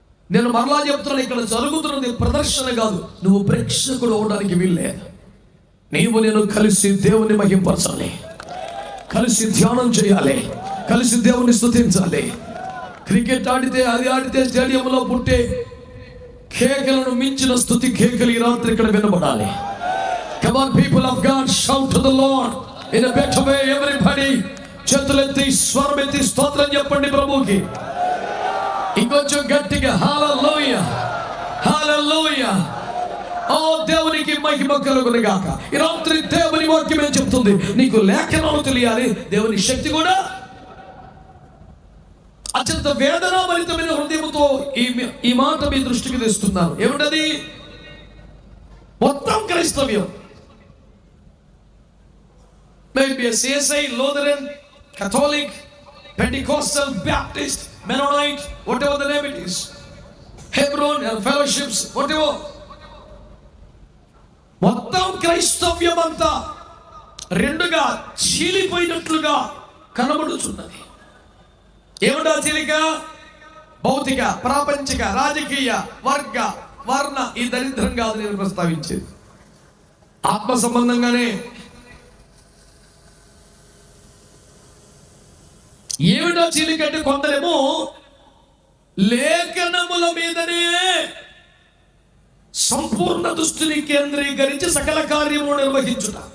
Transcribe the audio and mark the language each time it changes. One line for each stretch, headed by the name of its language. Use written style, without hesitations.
Telugu: నేను మరలా చెప్తున్నాను, ఇక్కడ జరుగుతున్నది ప్రదర్శన కాదు. నువ్వు ప్రేక్షకుడు అవడానికి వీల్లే. నీవు నేను కలిసి దేవుని మహింపరచాలి, కలిసి ధ్యానం చేయాలి, కలిసి దేవుని స్తుతించాలి. క్రికెట్ ఆడితే అది ఆడితే స్టేడియంలో పుట్టే కేకలను మించిన స్తుతి కేకలు ఈ రాత్రి ఇక్కడ వినబడాలి.
English: Come on people of God, shout to the Lord in a better way everybody.
Telugu: చేతులెత్తి స్వరమెత్తి స్తోత్రం చెప్పండి ప్రభువుకి. ఇంకొంచెం గట్టిగా హల్లెలూయా హల్లెలూయా. ఓ దేవునికి మహిమ కలుగును గాక. ఈ రాత్రి దేవుని వాక్యం ఏం చెప్తుంది? నీకు లేఖనాలు తెలియాలి, దేవుని శక్తి కూడా. అత్యంత వేదనాభరితమైన హృదయంతో ఈ మాట మీ దృష్టికి తెస్తున్నాను. ఏమిటది? మొత్తం క్రైస్తవ్యం,
English: maybe a CSI, Lutheran, Catholic, Pentecostal, Baptist, Mennonite, whatever the name it is, Hebron fellowships, whatever,
Telugu: మొత్తం క్రైస్తవ్యం అంతా రెండుగా చీలిపోయినట్లుగా కనబడుచున్నది. ఏమిటా చీలిక? భౌతిక, ప్రాపంచిక, రాజకీయ, వర్గ, వర్ణ ఈ దరిద్రం కాదు నేను ప్రస్తావించేది. ఆత్మ సంబంధంగానే. ఏమిటా చీలికంటే కొందరేమో లేఖనముల మీదనే సంపూర్ణ దృష్టిని కేంద్రీకరించి సకల కార్యములు నిర్వహించుట.